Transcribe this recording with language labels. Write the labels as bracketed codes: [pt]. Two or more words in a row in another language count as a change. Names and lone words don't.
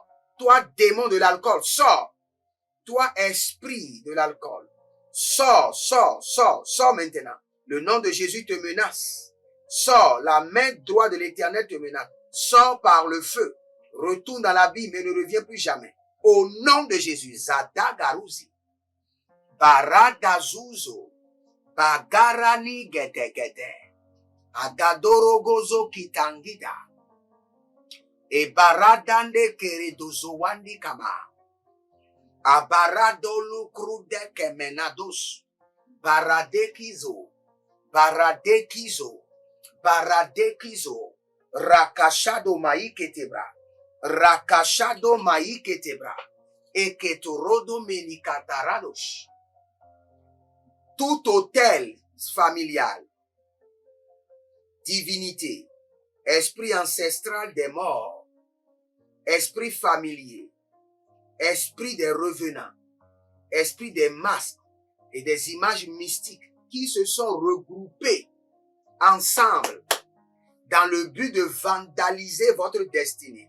[fr] Toi, démon de l'alcool, sors! Toi, esprit de l'alcool, sors maintenant. Le nom de Jésus te menace. Sors, la main droite de l'Éternel te menace. Sors par le feu. Retourne dans l'abîme et ne reviens plus jamais. Au nom de Jésus, Zadagaruzi, Baradazuzo, Bagarani Gedegede, Agadorogozo Kitangida, et Baradande Keredozowandi Kama, Abaradolu krude kemenados. Baradekizo. Baradekizo. Baradekizo. Rakashado maiketebra. Rakashado maiketebra. Eketorodo menikatarados. Tout hôtel familial, divinité, esprit ancestral des morts, esprit familier, esprit des revenants, esprit des masques et des images mystiques qui se sont regroupés ensemble dans le but de vandaliser votre destinée.